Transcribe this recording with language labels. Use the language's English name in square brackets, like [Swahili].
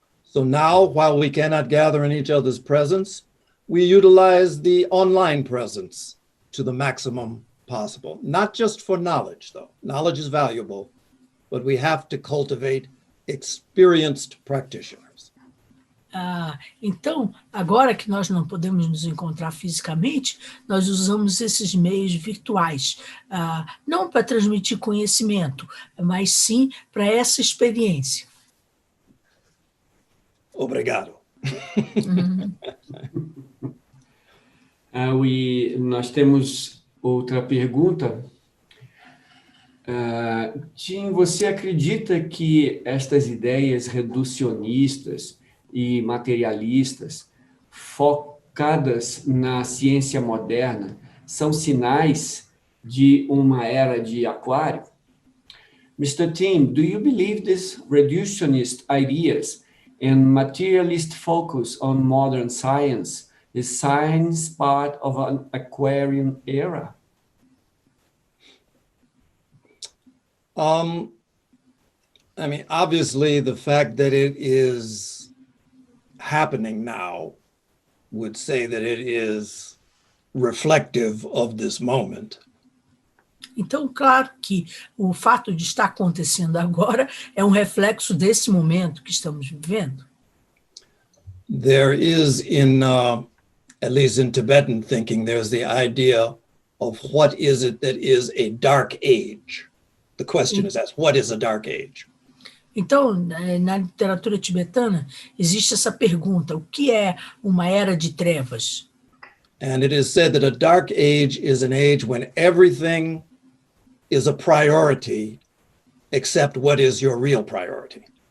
[English] So now, while we cannot gather in each other's presence, we utilize the online presence to the maximum possible, not just for knowledge, though. Knowledge is valuable, but we have to cultivate experienced practitioners. [Portuguese] Então, agora que nós não podemos nos encontrar fisicamente, nós usamos esses meios virtuais, não para transmitir conhecimento, mas sim para essa experiência. Obrigado. Nós temos outra pergunta. Tim, você acredita que estas ideias reducionistas e materialistas, focadas na ciência moderna, são sinais de uma era de aquário? [English] Mr. Tim, do you believe these reductionist ideas and materialist focus on modern science is science part of an Aquarian era? I mean, obviously, the fact that it is happening now would say that it is reflective of this moment. [Portuguese] Então, claro que o fato de estar acontecendo agora é um reflexo desse momento que estamos vivendo. [English] There is at least in Tibetan thinking, there's the idea of what is it that is a dark age. The question is asked, what is a dark age? [Portuguese] Então, na literatura tibetana, existe essa pergunta, o que é uma era de trevas? [English] And it is said that a dark age is an age when everything is a priority except what is your real priority.